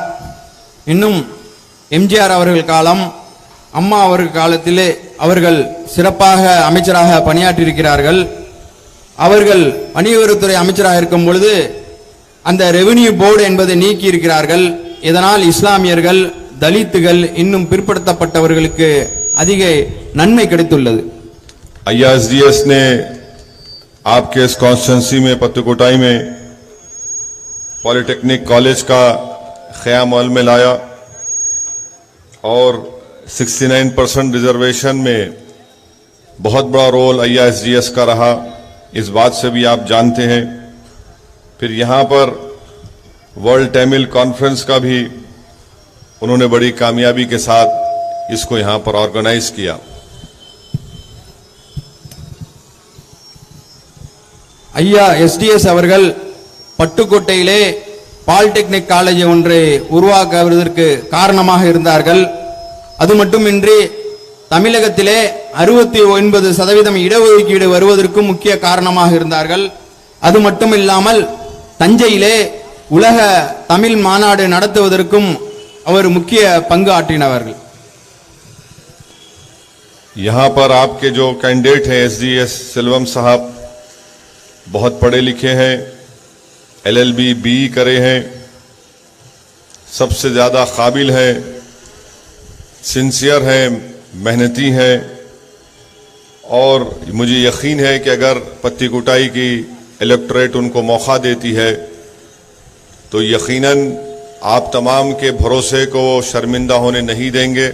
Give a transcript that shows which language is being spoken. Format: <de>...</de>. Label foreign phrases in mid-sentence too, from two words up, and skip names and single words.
<ta>இன்னும் MGR அவர்கள் காலம், அம்மா அவர்கள் காலத்திலே அவர்கள் சிறப்பாக அமைச்சராக பணியாற்றியிருக்கிறார்கள். அவர்கள் வணிகவரித்துறை அமைச்சராக இருக்கும் பொழுது அந்த</ta> <en>revenue board</en> <ta>என்பதை நீக்கி இருக்கிறார்கள். இதனால் இஸ்லாமியர்கள், தலித்துகள், இன்னும் பிற்படுத்தப்பட்டவர்களுக்கு அதிக நன்மை கிடைத்துள்ளது.</ta> <hi>अय्या SDS ने आपके इस कॉन्स्टिट्यूंसी में पत्तीकोटाई में</hi> <en>polytechnic college</en> <hi>का क़याम अमल में लाया और 69% रिजर्वेशन में बहुत बड़ा रोल अय्या SDS का रहा। इस बात से भी आप जानते हैं। फिर यहाँ पर वर्ल्ड तमिल कॉन्फ्रेंस का भी उन्होंने बड़ी कामयाबी के साथ इसको यहाँ पर ऑर्गेनाइज किया।</hi> <ta>ஐயா எஸ்டிஎஸ் அவர்கள் பட்டுக்கோட்டையிலே</ta> <en>polytechnic college</en> <ta>ஒன்றை உருவாக்குவதற்கு காரணமாக இருந்தார்கள். அது மட்டுமின்றி தமிழகத்திலே 69% இடஒதுக்கீடு வருவதற்கும் முக்கிய காரணமாக இருந்தார்கள். அது மட்டுமில்லாமல் தஞ்சையிலே உலக தமிழ் மாநாடு நடத்துவதற்கும் அவர் முக்கிய பங்கு ஆற்றினவர்கள்.</ta> <hi>यहाँ पर आपके जो कैंडिडेट हैं एसडीएस सिल्वम साहब बहुत पढ़े लिखे हैं, एलएलबी बीई करे हैं, सबसे ज्यादा काबिल हैं, सिंसियर हैं, मेहनती हैं और मुझे यकीन है कि अगर पत्ती कुटाई की इलेक्टोरेट उनको मौका देती है तो यकीनन आप तमाम के भरोसे को शर्मिंदा होने नहीं देंगे।</hi>